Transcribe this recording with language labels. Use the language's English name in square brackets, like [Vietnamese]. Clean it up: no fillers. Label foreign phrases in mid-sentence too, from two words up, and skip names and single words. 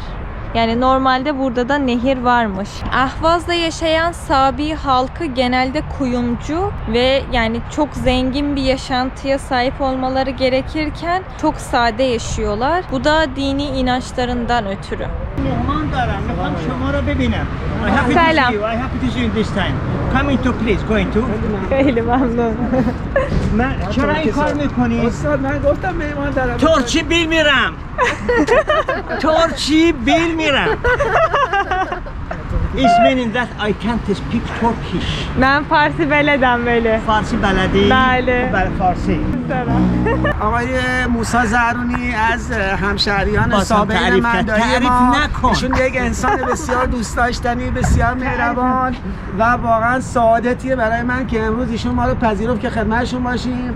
[Turkish] Yani normalde burada da nehir varmış. Ahvaz'da yaşayan Sabi halkı genelde kuyumcu ve yani çok zengin bir yaşantıya sahip olmaları gerekirken çok sade yaşıyorlar. Bu da dini inançlarından ötürü. [Persian] مهمان دارم میخوام شما رو ببینم. [English] I happy to [Persian] سلام. [English] see you. I happy to see you this time. Come into please. Go into. [Persian] خیلی ممنون. چرا این کار میکنی؟ استاد من گفتم مهمان دارم. [Turkish] ترکی bilmiyorum. ترکی bilmiyorum. [English] isminin that I can't speak Turkish. [Turkish] Ben Farsi beledem böyle. [Persian] فارسی بلدی؟ بله. برای فارسی. آقای موسی زرونی از همشهریان بازم سابق تعریف کرد. مندایی تعریف ما نکن. ایشون یک انسان بسیار دوست داشتنی، بسیار مهربان و واقعا سعادتیه برای من که امروز ایشون ما رو پذیرفت که خدمتشون باشیم.